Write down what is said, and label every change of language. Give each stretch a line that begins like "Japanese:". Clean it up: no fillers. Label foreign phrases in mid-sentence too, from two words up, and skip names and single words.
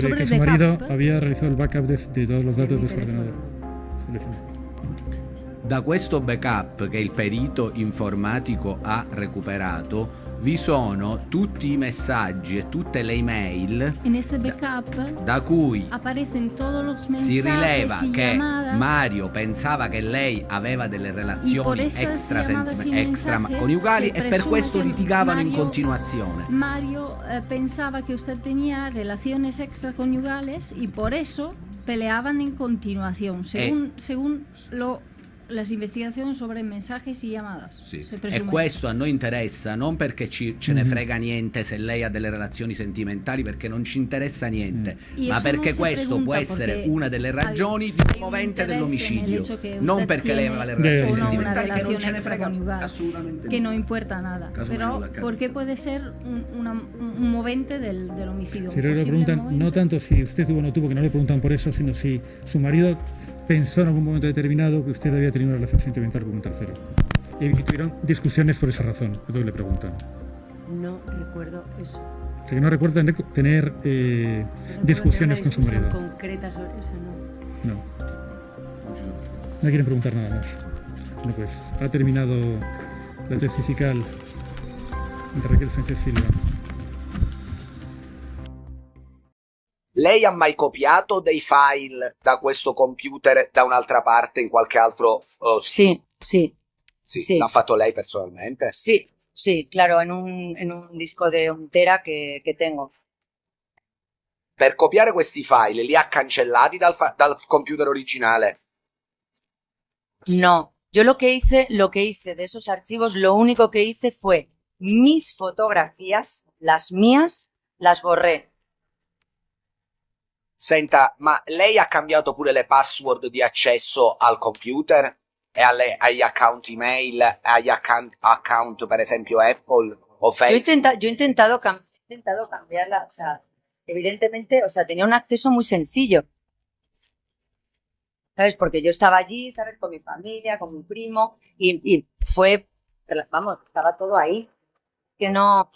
Spanish: sobre que el su marido backup. había realizado el backup de todos los datos de su ordenador. Su teléfono.
Italian: Da questo backup che il perito informatico ha recuperato vi sono tutti i messaggi e tutte le email
Spanish: En este backup
Italian: da cui
Spanish: aparecen todos los mensajes
Italian: si rileva
Spanish: y
Italian: che
Spanish: llamadas.
Italian: Mario pensava che lei aveva delle
Spanish: Y por
Italian: relazioni
Spanish: estas llamadas y mensajes
Italian: coniugali
Spanish: se
Italian: e per
Spanish: presume
Italian: questo
Spanish: que
Italian: litigavano in Mario- continuazione.
Spanish: Mario pensaba que usted tenía relaciones extraconyugales y por eso peleaban en continuación, según las investigaciones sobre mensajes y llamadas.
Italian: Sì.
Spanish: Se
Italian: E
Spanish: presume.
Italian: questo a noi interessa non perché ce ne frega niente se lei ha delle relazioni sentimentali, perché non ci interessa niente,
Spanish: Y
Italian: ma
Spanish: eso
Italian: perché
Spanish: no se
Italian: questo
Spanish: pregunta
Italian: può essere
Spanish: porque
Italian: una delle ragioni
Spanish: hay
Italian: di
Spanish: un
Italian: un movente
Spanish: interés en el
Italian: dell'omicidio,
Spanish: hecho que
Italian: non
Spanish: usted
Italian: perché lei aveva le
Spanish: tiene
Italian: relazioni
Spanish: o no una
Italian: sentimentali che non
Spanish: relación
Italian: ce ne frega
Spanish: extraconyugal,
Italian: assolutamente
Spanish: que no importa nada. Caso Pero, Manuel Lacarra. ¿por qué puede ser un movente del homicidio? Si Un le posible preguntan, movente. no tanto si usted tuvo o no tuvo, que no le preguntan por eso, sino si su marido pensó en algún momento determinado que usted había tenido una relación sentimental con un tercero. Y tuvieron discusiones por esa razón, entonces le preguntan. No recuerdo eso. O sea, que no recuerda tener Recuerdo tener discusiones una con su discusión marido. concreta sobre eso, no. No. No quieren preguntar nada más. Bueno, pues ha terminado la tesis fiscal de Raquel Sánchez Silva.
Italian: Lei ha mai copiato dei file da questo computer da un'altra parte in qualche altro
Spanish: Sí, sí,
Italian: sì, sì. l'ha fatto lei personalmente?
Spanish: sí, sí, claro, en un disco de 1 tera que tengo.
Italian: Per copiare questi file li ha cancellati dal computer originale?
Spanish: No, yo lo que hice de esos archivos, lo único que hice fue mis fotografías, las mías, las borré.
Italian: Senta, ma lei ha cambiato pure le password di accesso al computer e agli account email, agli account per esempio Apple o Facebook?
Spanish: Yo he intentado cambiarla, o sea, evidentemente, o sea, tenía un acceso muy sencillo. ¿Sabes? Porque yo estaba allí, ¿sabes? Con mi familia, con mi primo, y fue, vamos, estaba todo ahí. Que no.